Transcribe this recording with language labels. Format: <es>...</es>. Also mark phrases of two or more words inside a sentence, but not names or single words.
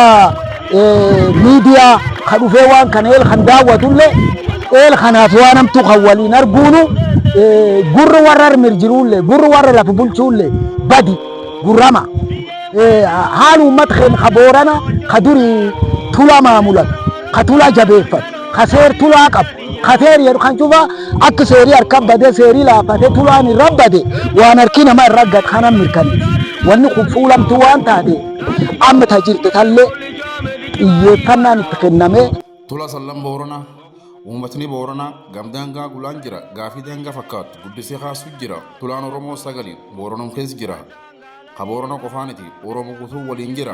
<om>miidiyaa ka dhufee waan kana eel kan daawwatullee eel kanaaf waan hamtu kan waliin arguunu gurri warra mirjiruullee gurri warra lafa bulchuullee badi gurrama haal uummata keenya ka boorana ka durii tula maamulan ka tula jabeeffat ka seer tulaa qabu ka seer jedhu kan cufa akka seerii harkaan badee seerii laafate tulaan irra bade waan harki nama irra gad kanan mirkaneessa wanni kun fuulamtu waan taate amma tajirte tallee xiyyeeffannaan itti kennamee. Tula sallan boorana uummatni boorana gamdaangaa gulaan jira gaafii daangaa fakkaatu guddisee kaasuu jira tulaan oromoo sagali booranum keessa jira ka boorana qofaaniti oromoo guutuu waliin jira</om>